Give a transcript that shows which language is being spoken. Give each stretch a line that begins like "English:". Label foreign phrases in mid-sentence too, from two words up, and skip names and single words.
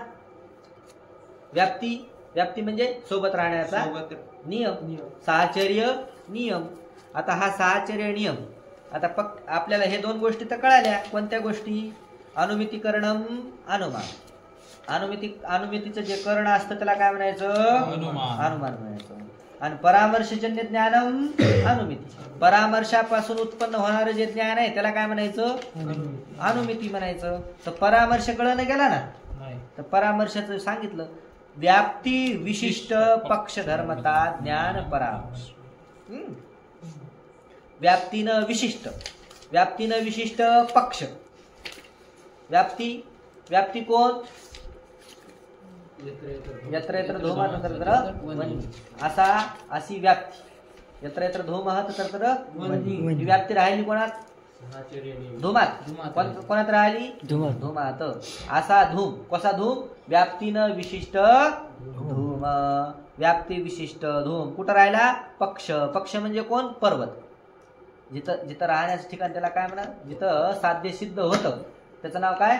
Marathi: व्याप्ती म्हणजे सोबत राहण्याचा नियम, साहचर्य नियम. आता हा साहचर्य नियम, आता आपल्याला हे 2 गोष्टी तर कळाल्या. कोणत्या गोष्टी? अनुमितीकरणम, अनुमान. अनुमितीचं जे कर्ण असतं त्याला काय म्हणायचं? अनुमान म्हणायचं. आणि
Sanskrit: परामर्शजन्य ज्ञानम
Marathi: अनुमिती. परामर्शापासून उत्पन्न होणारं जे ज्ञान आहे त्याला काय म्हणायचं? अनुमिती म्हणायचं. तर परामर्श कळलं गेला ना, तर परामर्शाचं सांगितलं
Sanskrit: व्याप्ती विशिष्ट पक्ष धर्मता ज्ञान परामर्श.
Marathi: व्याप्तीनं विशिष्ट पक्ष. व्याप्ती कोण?
Sanskrit: यत्र यत्र धूमः तत्र तत्र वह्नी.
Marathi: अशी व्याप्ती.
Sanskrit: यत्र यत्र धूमः तत्र तत्र वह्नी.
Marathi: व्याप्ती राहिली कोणात? धूमात. कोणात राहिली? धूमात. असा धूम. कसा धूम? व्याप्तीनं विशिष्ट धूम. व्याप्ती विशिष्ट धूम कुठं राहिला? पक्ष म्हणजे कोण? पर्वत. जिथं राहण्याचं ठिकाण त्याला काय म्हणा? जिथं साध्य सिद्ध होतं त्याचं नाव काय?